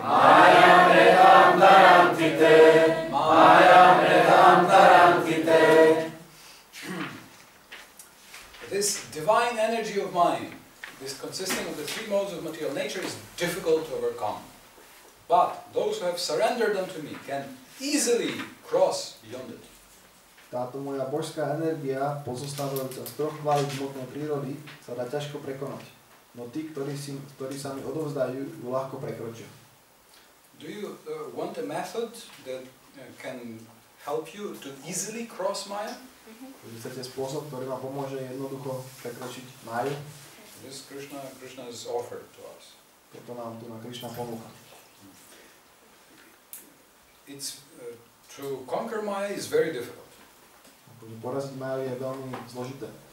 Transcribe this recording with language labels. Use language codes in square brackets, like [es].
[sa] Mayam Etam Tarantite, Mayam Etam Tarantite. [en] This divine energy of mine, this consisting of the 3 modes of material nature, is difficult to overcome. But those who have surrendered unto me can easily cross beyond it. [sk] Táto moja božská energia, pozostávajúca z 3 kvalít hmotnej prírody, sa dá ťažko prekonať. No tí, ktorí sa mi odovzdajú, ju ľahko prekročia. [en] Do you want a method that can help you to easily cross Maya? [sk] Chcete spôsob, ktorý vám pomôže jednoducho prekročiť Maju? [en] This Krishna is offered to us. [sk] Toto nám tu na Krišna ponúka. [en] It's to conquer Maya is very difficult. [sk] Poraziť Maju je veľmi zložité.